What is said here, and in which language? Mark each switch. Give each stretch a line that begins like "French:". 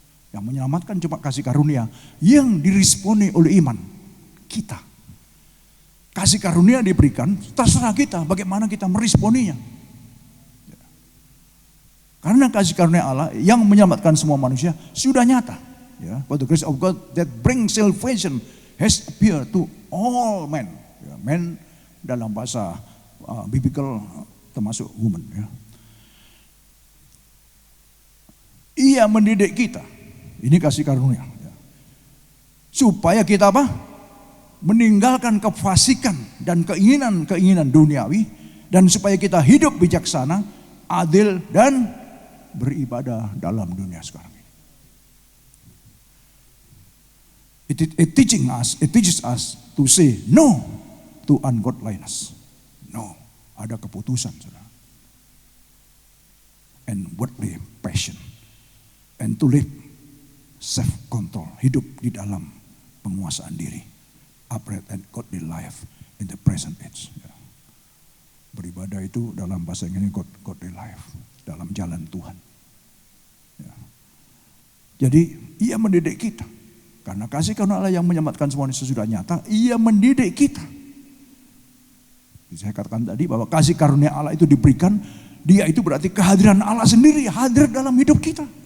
Indonesian: Yang menyelamatkan cuma kasih karunia yang diresponi oleh iman kita. Kasih karunia diberikan, terserah kita bagaimana kita meresponinya. Karena kasih karunia Allah yang menyelamatkan semua manusia sudah nyata.
English: Ya, for the grace of God that brings salvation has appeared to all men.
Indonesian: Ya, men dalam bahasa biblical termasuk woman. Ya. Ia mendidik kita. Ini kasih karunia. Ya. Supaya kita apa? Meninggalkan kefasikan dan keinginan-keinginan duniawi. Dan supaya kita hidup bijaksana, adil dan beribadah dalam dunia sekarang ini.
English: It teaches us to say no to ungodliness.
Indonesian: No, ada keputusan, saudara.
English: And worldly passion. And to live self-control,
Indonesian: hidup di dalam penguasaan diri.
English: Upright and godly life in the present age.
Indonesian: Ya. Beribadah itu dalam bahasa Inggris
English: godly life,
Indonesian: dalam jalan Tuhan. Ya. Jadi ia mendidik kita. Karena kasih karunia Allah yang menyelamatkan semua manusia sudah nyata, ia mendidik kita. Saya katakan tadi bahwa kasih karunia Allah itu diberikan, dia itu berarti kehadiran Allah sendiri hadir dalam hidup kita.